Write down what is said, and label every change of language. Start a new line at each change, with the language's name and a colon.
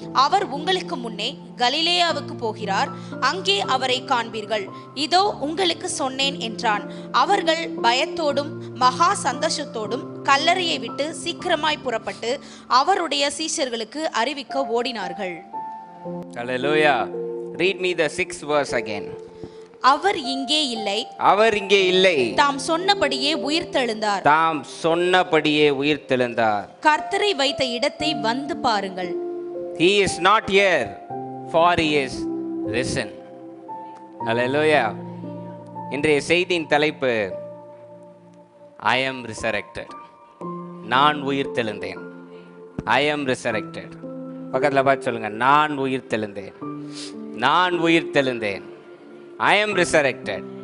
Tamil: அவர் உங்களுக்கு முன்னே கலிலேயாவுக்கு போகிறார், அங்கே அவரை காண்பீர்கள். இதோ உங்களுக்கு சொன்னேன் என்றான். அவர்கள் பயத்தோடும் மகா சந்தோஷத்தோடும் கல்லறையை விட்டு சீக்கிரமாய் புறப்பட்டு அவருடைய சீஷர்களுக்கு அறிவிக்க ஓடினார்கள்.
English: Hallelujah. Read me the 6th verse again.
Tamil: அவர் இங்கே இல்லை, அவர் இங்கே இல்லை, தாம் சொன்னபடியே உயிர்த்தெழுந்தார், தாம் சொன்னபடியே உயிர்த்தெழுந்தார். கர்த்தரை வைத்த இடத்தை வந்து பாருங்கள்.
English: He is not here, for he is risen. Hallelujah.
Tamil: இன்றைய செய்தியின் தலைப்பு
English: I am resurrected.
Tamil: நான் உயிர்த்தெழுந்தேன்.
English: I am resurrected.
Tamil: பக்கத்தில் பார்த்து சொல்லுங்க, நான் உயிர்த்தெழுந்தேன், நான் உயிர்த்தெழுந்தேன். I am resurrected.